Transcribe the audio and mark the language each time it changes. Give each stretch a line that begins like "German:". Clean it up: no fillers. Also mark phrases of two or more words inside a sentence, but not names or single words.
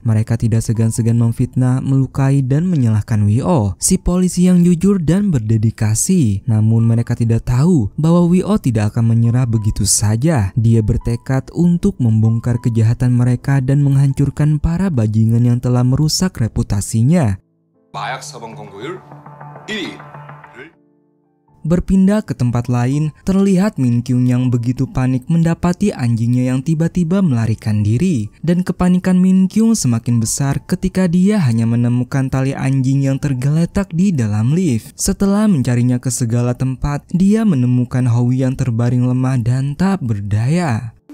Indonesian: Mereka tidak segan-segan memfitnah, melukai, dan menyalahkan Woo, si polisi yang jujur dan berdedikasi. Namun mereka tidak tahu bahwa Woo tidak akan menyerah begitu saja. Dia bertekad untuk membongkar kejahatan mereka dan menghancurkan para bajingan yang telah merusak reputasinya.
Korean: 마약 사범 검거율 1위.
Indonesian: Berpindah ke tempat lain, terlihat Min Kyung yang begitu panik mendapati anjingnya yang tiba-tiba melarikan diri. Dan kepanikan Min Kyung semakin besar ketika dia hanya menemukan tali anjing yang tergeletak di dalam lift. Setelah mencarinya ke segala tempat, dia menemukan Howie yang terbaring lemah dan tak berdaya.